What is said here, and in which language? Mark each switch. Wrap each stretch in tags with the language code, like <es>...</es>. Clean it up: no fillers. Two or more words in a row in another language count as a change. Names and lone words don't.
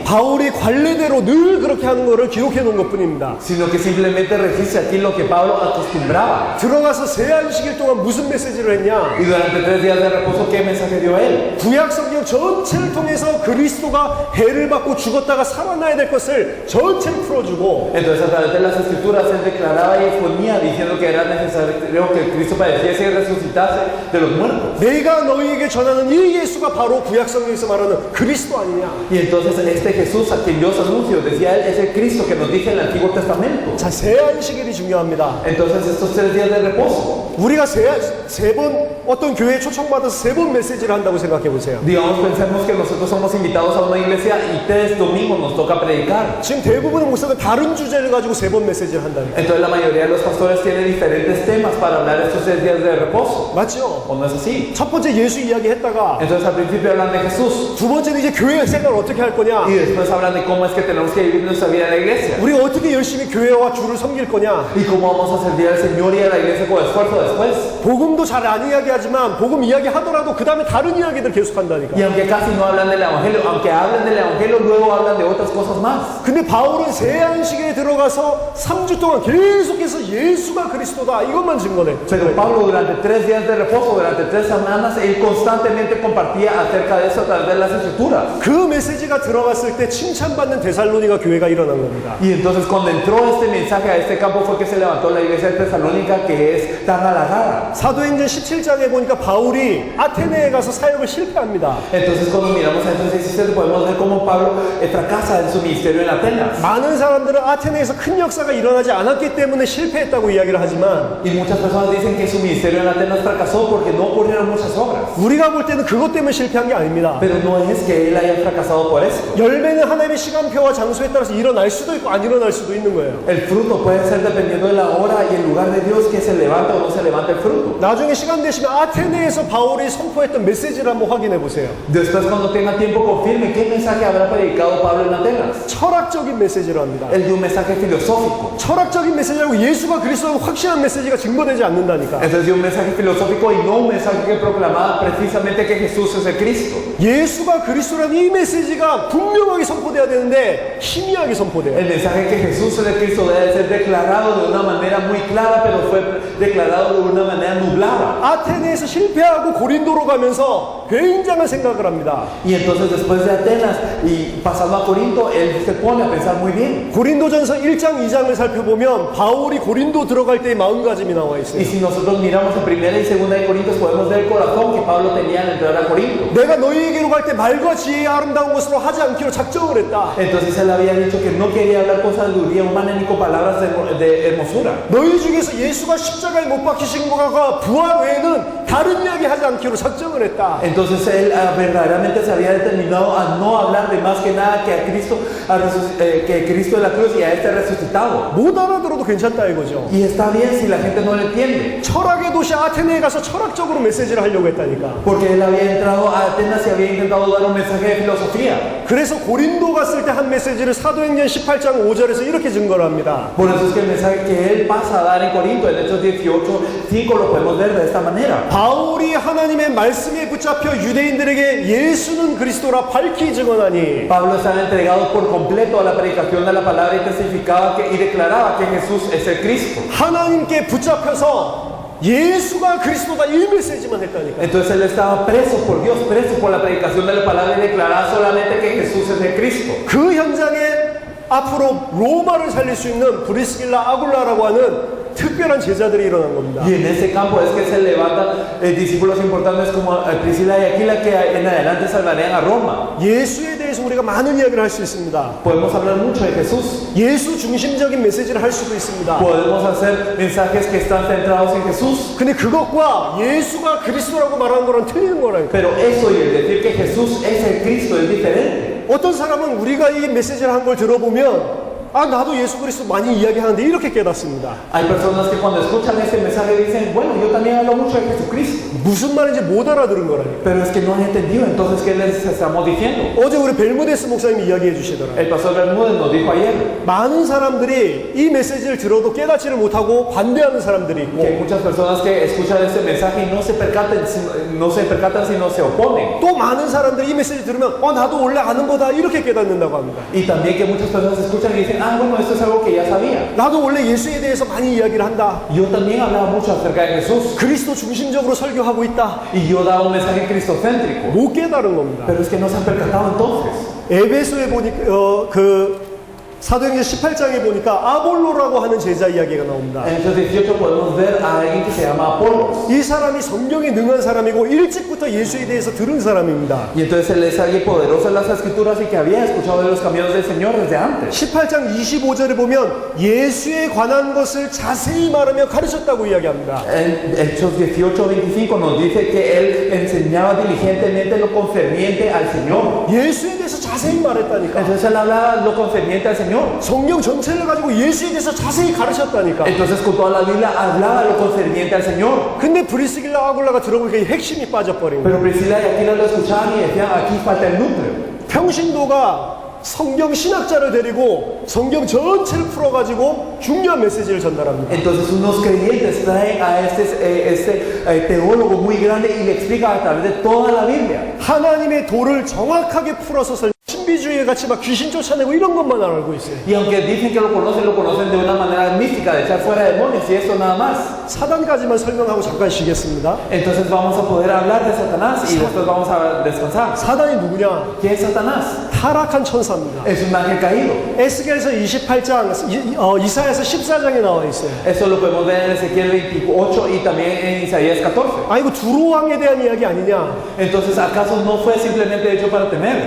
<ko>바울이 관례대로 늘 그렇게 하는 거를 기록해 놓은 것뿐입니다.</ko> <es>sino que simplemente registra aquí lo que Pablo acostumbraba.</es> <ko>들어가서 세 안식일 동안 무슨 메시지를 했냐?</ko> <es>Y durante 3 días de reposo, ¿qué mensaje dio él?</es> <ko>구약 성경 전체를 통해서 그리스도가 해를 받고 죽었다가 살아나야 될 것을 전체를 풀어주고</ko> <es>Entonces, a través de las escrituras, él declaraba y exponía diciendo que era necesario que Cristo padeciese y resucitase de los muertos.</es> <ko>내가 너희에게 전하는 이 예수가 바로 구약 성경에서 말하는 그리스도 아니냐?</ko> <es>Y entonces este Jesús a quien Dios anunció, decía él, es el Cristo que nos dice en el Antiguo Testamento.</es> <ko>자, 세 안식일이 중요합니다.</ko> <es>Entonces estos 3 días de reposo,</es> <ko>우리가 세 번 어떤 교회에 초청받아서 세 번 메시지를 한다고 생각해 보세요.</ko> <es>digamos, pensemos que nosotros somos invitados a una iglesia y 3 domingos nos toca predicar.</es> <ko>지금 대부분의 목사가 다른 주제를 가지고 세 번 메시지를 한다니까.</ko> <es>Entonces la mayoría de los pastores tienen diferentes temas para hablar estos 3 días de reposo.</es> <ko>맞죠?</ko> <es>¿O no es así?</es> <ko>첫 번째 예수 이야기 했다가</ko> <es>Entonces al principio hablan de Jesús</es> <ko>두 번째는 이제 교회 생활을 어떻게 할 거냐?</ko> <es>y después hablan de cómo es que tenemos que vivir nuestra vida en la iglesia</es> <ko>우리가 어떻게 열심히 교회와 주를 섬길 거냐?</ko> <es>y cómo vamos a servir al Señor y a la iglesia con esfuerzo después.</es> <ko>복음도 잘 안 이야기하지만 복음 이야기하더라도 그 다음에 다른 이야기들 계속 한다니까.</ko> <es>Y aunque casi no hablan del evangelio, aunque hablan del evangelio, luego hablan de otras cosas más.</es> <ko>근데 바울은 세 안식에 들어가서 3주 동안 계속해서 예수가 그리스도다 이것만 증거해.</ko> <es>Pero Pablo durante 3 días de reposo, durante 3 semanas, él constantemente compartía acerca de eso a través de las escrituras.</es> <ko>그 메시지가 들어갔을 때 칭찬받는 데살로니가 교회가 일어난 겁니다.</ko> <es>Y entonces cuando entró este mensaje a este campo fue que se levantó la iglesia de Tesalónica, que es tan halagada.</es> <ko>사도행전 17장에 보니까 바울이 아테네에 가서 사역을 실패합니다.</ko> <es>Entonces cuando miramos a Hechos 17 podemos ver cómo Pablo fracasa en su ministerio en Atenas.</es> <ko>많은 사람들은 아테네에서 큰 역사가 일어나지 않았기 때문에 실패했다고 이야기를 하지만</ko> <es>Y muchas personas dicen que su ministerio en Atenas fracasó porque no ocurrieron muchas obras.</es> <ko>우리가 볼 때는 그것 때문에 실패한 게 아닙니다.</ko> <es>Pero no es que él haya fracasado por eso.</es> <ko>열매는 하나님의 시간표와 장소에 따라서 일어날 수도 있고 안 일어날 수도 있는 거예요.</ko> <es>El fruto puede ser dependiendo de la hora y el lugar de Dios que se levanta o no se levanta el fruto.</es> <ko>나중에 시간 되시면 아테네에서 바울이 선포했던 메시지를 한번 확인해 보세요.</ko> <es>Después cuando tenga tiempo confirme qué mensaje habrá predicado Pablo en Atenas.</es> <ko>철학적인 메시지를 합니다.</ko> <es>Él dio un mensaje filosófico.</es> <ko>철학적인 메시지라고 예수가 그리스도라고 확실한 메시지가 증거되지 않는다니까.</ko> <es>Entonces dio un mensaje filosófico y no un mensaje que proclamaba precisamente que Jesús es el Cristo.</es> <ko>예수가 그리스도라는 이 메시지가 분명하게 선포돼야 되는데 희미하게 선포돼요.</ko> <es>El mensaje que Jesús es el Cristo debe ser declarado de una manera muy clara, pero fue declarado de una manera nublada. clara.</es> <ko>아테네에서 실패하고 고린도로 가면서 굉장한 생각을 합니다.</ko> <es>Y entonces después de Atenas y pasando a Corinto, él se pone a pensar muy bien.</es> <ko>고린도전서 1장 2장을 살펴보면 바울이 고린도 들어갈 때의 마음가짐이 나와</ko> <es>Y</es> <ko>있어요.</ko> <es>si nosotros miramos en primera y segunda de Corintios, podemos ver el corazón que Pablo tenía al entrar a Corinto.</es> <ko>내가 너희에게로 갈 때 말과 지혜의 아름다운 것으로 하지 않기로 작정을 했다.</ko> <es>Entonces él había dicho que no quería hablar con sabiduría humana ni con palabras de hermosura.</es> <ko>너희 중에서 예수가 십자가에 못 박히신 것과 부활 외에는 다른 이야기 하지 않기로 작정을 했다.</ko> <es>Entonces él verdaderamente se había determinado a no hablar de más que nada que a Cristo, que Cristo en la cruz y a este resucitado.</es> <ko>못 알아들어도 괜찮다 이거죠.</ko> <es>Y está bien si la gente no lo entiende.</es> <ko>철학의 도시 아테네에 가서 철학적으로 메시지를 하려고 했다니까.</ko> <es>Porque él había entrado a Atenas y había intentado dar un mensaje de filosofía.</es> <ko>그래서 고린도 갔을 때 한 메시지를 사도행전 18장 5절에서 이렇게 증거를 합니다.</ko> <es>Por eso es que el mensaje que él pasa a dar en Corinto, en Hechos 18:5, lo podemos ver de esta manera.</es> <ko>바울이 하나님의 말씀에 붙잡혀 유대인들에게 예수는 그리스도라 밝히 증언하니</ko> <es>Pablo estaba entregado por completo a la predicación de la palabra y testificaba y declaraba que Jesús es el Cristo.</es> <ko>하나님께 붙잡혀서 예수가 그리스도다 이 메시지만 했다니까.</ko> <es>Entonces él estaba preso por Dios, preso por la predicación de la palabra y declaraba solamente que Jesús es el Cristo.</es> <ko>그 현장에 앞으로 로마를 살릴 수 있는 브리스길라 아굴라라고 하는 특별한 제자들이 일어난 겁니다.</ko> <es>Y en ese campo es que se levantan discípulos importantes como Priscila y Aquila que en adelante salvarían a Roma.</es> <ko>예수에 대해서 우리가 많은 이야기를 할 수 있습니다.</ko> <es>Podemos hablar mucho de Jesús.</es> <ko>예수 중심적인 메시지를 할 수도 있습니다.</ko> <es>Podemos hacer mensajes que están centrados en Jesús.</es> <ko>근데 그것과 예수가 그리스도라고 말하는 거랑 틀리는 거라니까.</ko> <es>Pero eso y el decir que Jesús es el Cristo es diferente.</es> <ko>어떤 사람은 우리가 이 메시지를 한 걸 들어보면 아 나도 예수 그리스도 많이 이야기하는데 이렇게 깨닫습니다.</ko> <es>Hay personas que cuando escuchan este mensaje dicen, bueno, yo también hablo mucho de Jesucristo.</es> <ko>무슨 말인지 못 알아들은 거라니까.</ko> <es>Pero es que no han entendido, entonces, ¿qué les estamos diciendo?</es> <ko>어제 우리 벨무데스 목사님이 이야기해 주시더라고요.</ko> <es>El pastor Bermúdez nos dijo ayer</es> <ko>많은 사람들이 이 메시지를 들어도 깨닫지를 못하고 반대하는 사람들이 있고</ko> <es>que hay muchas personas que escuchan este mensaje y no se percatan, sino se oponen.</es> <ko>또 많은 사람들이 이 메시지 들으면 나도 원래 아는 거다 이렇게 깨닫는다고 합니다.</ko> <es>Y también que muchas personas escuchan y dicen, bueno, esto es algo que ya sabía.</es> <ko>나도 원래 예수에 대해서 많이 이야기를 한다.</ko> <es>Yo también hablaba mucho acerca de Jesús.</es> <ko>그리스도 중심적으로 설교하고 있다.</ko> <es>Y yo daba un mensaje cristocéntrico.</es> <ko>못 깨달은 겁니다.</ko> <es>Pero es que no se han percatado entonces.</es> <ko>에베소에 보니까 사도행전 18장에 보니까 아볼로라고 하는 제자 이야기가 나옵니다.</ko> <es>En Hechos 18 podemos ver a alguien que se llama Apolos.</es> <ko>이 사람이 성경에 능한 사람이고 일찍부터 예수에 대해서 들은 사람입니다.</ko> <es>Y entonces él es alguien poderoso en las escrituras y que había escuchado de los caminos del Señor desde antes.</es> <ko>18장 25절에 보면 예수에 관한 것을 자세히 말하며 가르쳤다고 이야기합니다.</ko> <es>En Hechos 18:25 nos dice que él enseñaba diligentemente lo concerniente al Señor.</es> <ko>예수에 대해서 자세히 말했다니까.</ko> <es>Entonces él hablaba lo concerniente al Señor.</es> <ko>성경 전체를 가지고 예수에 대해서 자세히 가르쳤다니까.</ko> <es>Entonces con toda la Biblia hablaba lo concerniente al Señor.</es> <ko>근데 브리스길라 아굴라가 들어보니까 이 핵심이 빠져버린 거예요.</ko> <es>Pero Priscila y Aquila lo escuchaban y decían, aquí falta el núcleo.</es> <ko>평신도가 성경 신학자를 데리고 성경 전체를 풀어가지고 중요한 메시지를 전달합니다.</ko> <es>Entonces unos creyentes traen a este teólogo muy grande y le explica a través de toda la Biblia.</es> <ko>하나님의 도를 정확하게 풀어서 신비주의에 같이 막 귀신 쫓아내고 이런 것만 알고 있어요.</ko> <es>Y aunque dicen que lo conocen de una manera mística, de echar fuera demonios y eso nada más.</es> <ko>사단까지만 설명하고 잠깐 쉬겠습니다.</ko> <es>Entonces vamos a poder hablar de Satanás y después vamos a descansar.</es> <ko>사단이 누구냐?</ko> <es>¿Quién es Satanás?</es> <ko>타락한 천사입니다.</ko> <es>Es un ángel caído.</es> <ko>에스겔서 28장, 이사야서 14장에 나와 있어요.</ko> <es>Eso lo podemos ver en Ezequiel 28 y también en Isaías 14.</es> <ko>이거 두로왕에 대한 이야기 아니냐?</ko> <es>Entonces, ¿acaso no fue simplemente hecho para temer?</es>